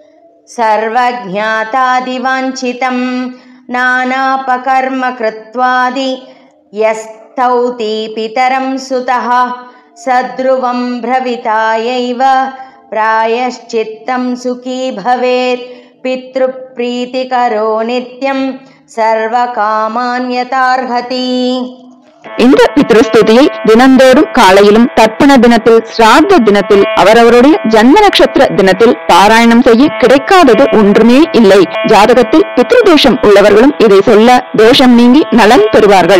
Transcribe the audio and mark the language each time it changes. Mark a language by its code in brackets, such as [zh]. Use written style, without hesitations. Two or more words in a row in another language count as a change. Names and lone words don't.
[sa] सर्वज्ञातादिवाञ्छितं नानापकर्म कृत्वादि यस्तौति पितरं सुतः सद्रुवं भ्रवितायैव प्रायश्चित्तं सुखी भवेत् पितृप्रीतिकरो नित्यं सर्वकामान् यथार्हति. [ta] இந்த பித்ருஸ்துதியை தினந்தோறும் காலையிலும் தர்ப்பண தினத்தில் ஸ்ராத்த தினத்தில் அவரவருடைய ஜன்ம நட்சத்திர தினத்தில் பாராயணம் செய்ய கிடைக்காதது ஒன்றுமே இல்லை. ஜாதகத்தில் பித்ருதோஷம் உள்ளவர்களும் இதை சொல்ல தோஷம் நீங்கி நலன் பெறுவார்கள்.